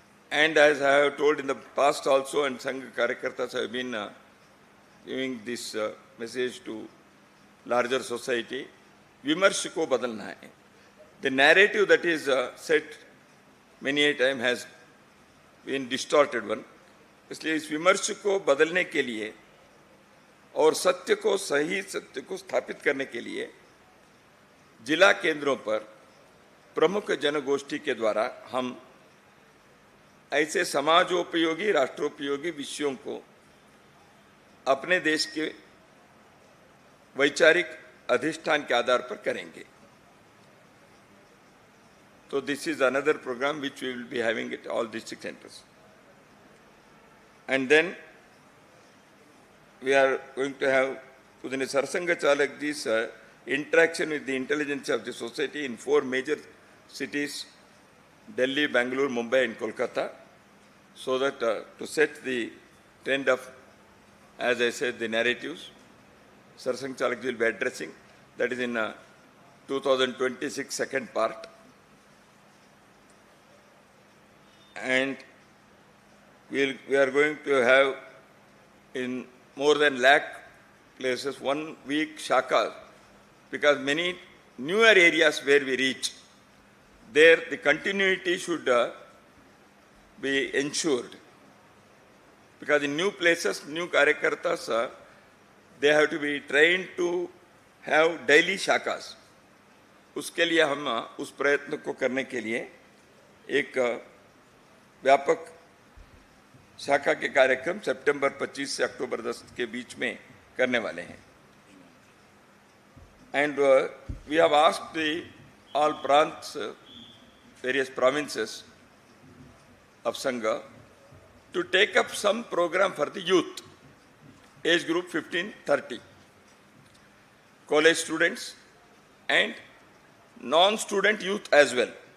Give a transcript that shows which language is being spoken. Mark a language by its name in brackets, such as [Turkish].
[English] And as I have told in the past also, and Sangha Karyakartas have been giving this message to larger society, [Hindi] Vimarsh ko badalna hai. [English] The narrative that is set many a time has been distorted one. [Hindi] इसलिए इस विमर्श को बदलने के लिए और सत्य को, सही सत्य को स्थापित करने के लिए जिला केंद्रों पर प्रमुख जनगोष्ठी के द्वारा हम ऐसे समाजोपयोगी, राष्ट्रोपयोगी विषयों को अपने देश के वैचारिक अधिष्ठान के आधार पर करेंगे. [English] So this is another program which we will be having at all district centers. And then we are going to have Pudane Sarsanga Chalakji's interaction with the intelligence of the society in 4 major cities, Delhi, Bangalore, Mumbai and Kolkata, so that to set the trend of, as I said, the narratives, Sarsanga Chalakji will be addressing. That is in 2026 second part. And we are going to have in more than lakh places 1 week shaka, because many newer areas where we reach, there the continuity should be ensured. Because in new places, new karyakartas, they have to be trained to have daily shakas. [Hindi] उसके लिए हम उस प्रयत्न को करने के लिए एक व्यापक शाखा के कार्यक्रम सितंबर 25 से अक्टूबर 10 के बीच में करने वाले हैं. [English] And we have asked the all prants, various provinces of Sangha to take up some program for the youth, age group 15-30, college students and non-student youth as well.